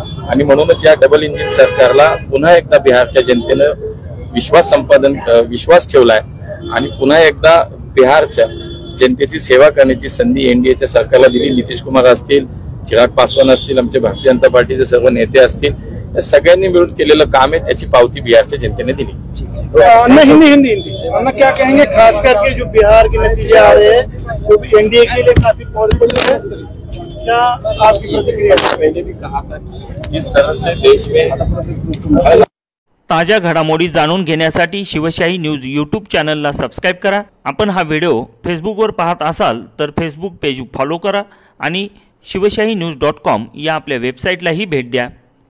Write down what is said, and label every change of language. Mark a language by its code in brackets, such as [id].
[mr] आणि म्हणूनच या डबल इंजिन सरकारला पुन्हा एकदा बिहारच्या जनतेनं विश्वास ठेवलाय आणि पुन्हा एकदा बिहारच्या जनतेची सेवा करण्याची संधी एनडीएच्या सरकारला दिली. नितीश कुमार असतील, चिराग पासवान असतील, आमचे भारतीय जनता पार्टीचे सर्व नेते असतील, या सगळ्यांनी मिळून केलेलं काम आहे, त्याची पावती बिहारच्या जनतेने दिली. [hi] हिंदी अन्ना क्या कहेंगे, खास करके जो बिहार के नतीजे आ रहे हैं वो भी एनडीए के लिए काफी पॉजिटिव है, क्या आपकी प्रतिक्रिया? पहले भी कहा था कि जिस तरह से देश में [mr] ताज्या घडामोडी जाणून घेण्यासाठी शिवशाही न्यूज यूट्यूब चॅनलला सबस्क्राईब करा. आपण हा व्हिडिओ फेसबुकवर पाहत असाल तर फेसबुक पेज फॉलो करा आणि शिवशाही न्यूज.com या आपल्या वेबसाईटलाही भेट द्या.